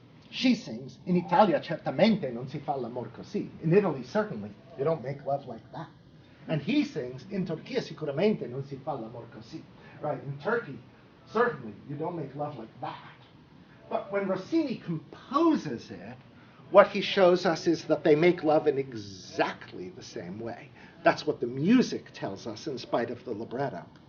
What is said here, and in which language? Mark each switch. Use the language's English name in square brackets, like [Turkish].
[English] She sings, [Italian] in Italia certamente non si fa l'amor così. [English] In Italy, certainly, you don't make love like that. And he sings, [Italian] in Turchia sicuramente non si fa l'amor così. [English] Right, in Turkey, certainly, you don't make love like that. But when Rossini composes it, what he shows us is that they make love in exactly the same way. That's what the music tells us in spite of the libretto.